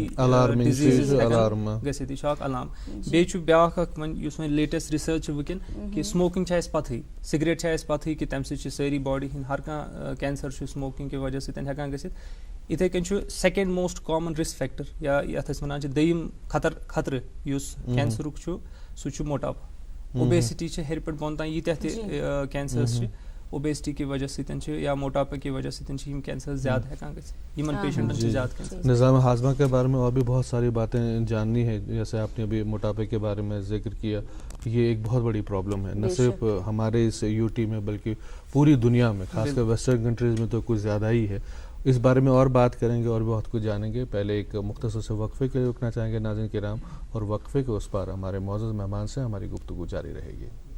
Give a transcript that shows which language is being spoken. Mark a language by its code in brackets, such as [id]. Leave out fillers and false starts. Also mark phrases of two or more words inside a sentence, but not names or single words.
[ks] ڈِزیٖزٕز ہٮ۪کَن گٔژھِتھ یہِ چھُ اکھ علام بیٚیہِ چھُ بیٛاکھ اکھ وۄنۍ یُس وۄنۍ [en] latest research [ks] چھِ وٕنکٮ۪ن کہِ سموکِنٛگ چھِ اَسہِ پَتہٕے سِگریٹ چھِ اَسہِ پَتہٕے کہِ تَمہِ سۭتۍ چھِ سٲری باڈی ہِنٛدۍ ہر کانٛہہ کینسر چھُ سموکِنٛگ کہِ وجہ سۭتۍ ہٮ۪کان گٔژھِتھ یِتھَے کٔنۍ چھُ [en] second most common risk factor [ks] یا یَتھ أسۍ وَنان چھِ دوٚیِم خطرٕ یُس کینسرُک چھُ سُہ چھُ موٹاپا اوبیسٹی چھِ ہیٚرِ پٮ۪ٹھ بۄن تام ییٖتیاہ تہِ کینسٲرٕس چھِ اوبیسٹی کہِ وجہ سۭتۍ چھِ یا موٹاپا کہِ وجہ سۭتۍ چھِ یِم کینسٲرٕس زیادٕ ہٮ۪کان گٔژھِتھ یِمن پیشنٹن چھِ زیادٕ کینسر [ur] نظام ہاضمہ کے بارے میں اور بھی بہت ساری باتیں جاننی ہے جیسے آپ نے ابھی موٹاپے کے بارے میں ذکر کیا یہ ایک بہت بڑی پرابلم ہے نہ صرف ہمارے اس یو ٹی میں بلکہ پوری دنیا میں خاص کر [en] western countries [ur] میں تو کچھ زیادہ ہی ہے اس بارے میں اور بات کریں گے اور بہت کچھ جانیں گے پہلے ایک مختصر سے وقفے کے لیے رکنا چاہیں گے ناظرین کرام اور وقفے کے اس پار ہمارے معزز مہمان سے ہماری گفتگو جاری رہے گی